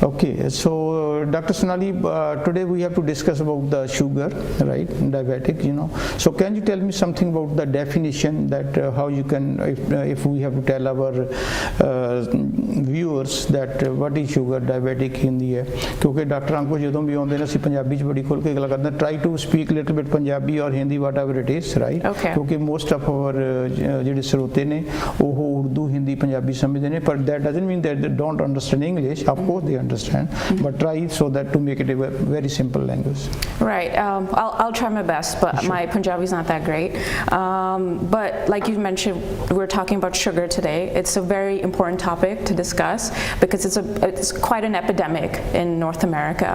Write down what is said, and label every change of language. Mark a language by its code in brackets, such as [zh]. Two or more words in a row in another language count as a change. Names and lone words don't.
[en] Okay, so Dr. Sonali, today we have to discuss about the sugar, right, diabetic, So can you tell me something about the definition that how you can, if we have to tell our viewers that what is sugar diabetic in the [hi] क्योंकि डॉक्टरां को [pa] ਜਦੋਂ ਵੀ ਆਉਂਦੇ ਨੇ ਅਸੀਂ ਪੰਜਾਬੀ ਚ ਬੜੀ ਖੁੱਲ ਕੇ ਗੱਲ ਕਰਦੇ ਹਾਂ, [en] try to speak little bit ਪੰਜਾਬੀ or Hindi whatever it is, right? Okay. [pa] ਕਿਉਂਕਿ [en] most of our [pa] ਜਿਹੜੇ ਸਰੋਤੇ ਨੇ ਉਹ ਉਰਦੂ ਹਿੰਦੀ ਪੰਜਾਬੀ ਸਮਝਦੇ ਨੇ, [en] but that doesn't mean that they don't understand English. Of course they understand, but try so that to make it a very simple language. Right. I'll try my best, but my Punjabi is not that great. But like you mentioned, we're talking about sugar today. It's a very important topic to discuss because it's quite an epidemic in North America.